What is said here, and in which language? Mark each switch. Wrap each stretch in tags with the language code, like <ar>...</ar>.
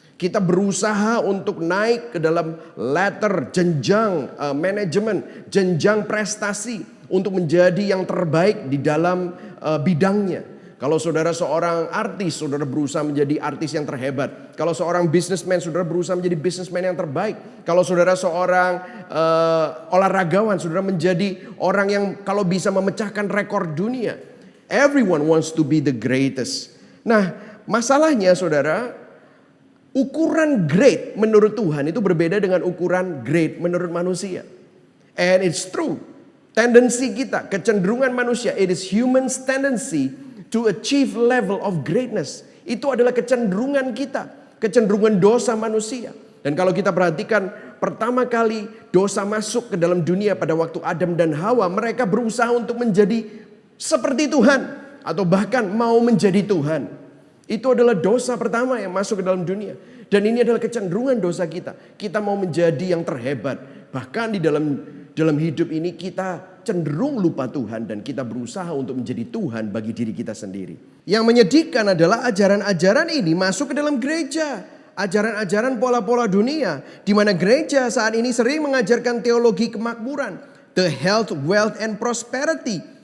<id>Kita berusaha untuk naik ke dalam ladder, jenjang manajemen, jenjang prestasi untuk menjadi yang terbaik di dalam bidangnya. Kalau saudara seorang artis, saudara berusaha menjadi artis yang terhebat. Kalau seorang businessman, saudara berusaha menjadi businessman yang terbaik. Kalau saudara seorang olahragawan, saudara menjadi orang yang kalau bisa memecahkan rekor dunia.</id> <en>Everyone wants to be the greatest.</en> <id>Nah, masalahnya saudara, ukuran great menurut Tuhan itu berbeda dengan ukuran great menurut manusia.</id> <en>And it's true.</en> <id>Tendensi kita, kecenderungan manusia,</id> <en>it is human's tendency to achieve level of greatness.</en> <id>Itu adalah kecenderungan kita, kecenderungan dosa manusia. Dan kalau kita perhatikan, pertama kali dosa masuk ke dalam dunia pada waktu Adam dan Hawa, mereka berusaha untuk menjadi seperti Tuhan atau bahkan mau menjadi Tuhan. Itu adalah dosa pertama yang masuk ke dalam dunia. Dan ini adalah kecenderungan dosa kita. Kita mau menjadi yang terhebat. Bahkan di dalam hidup ini kita cenderung lupa Tuhan. Dan kita berusaha untuk menjadi Tuhan bagi diri kita sendiri. Yang menyedihkan adalah ajaran-ajaran ini masuk ke dalam gereja. Ajaran-ajaran pola-pola dunia. Di mana gereja saat ini sering mengajarkan teologi kemakmuran.</id> <en>The health, wealth, and prosperity.</en>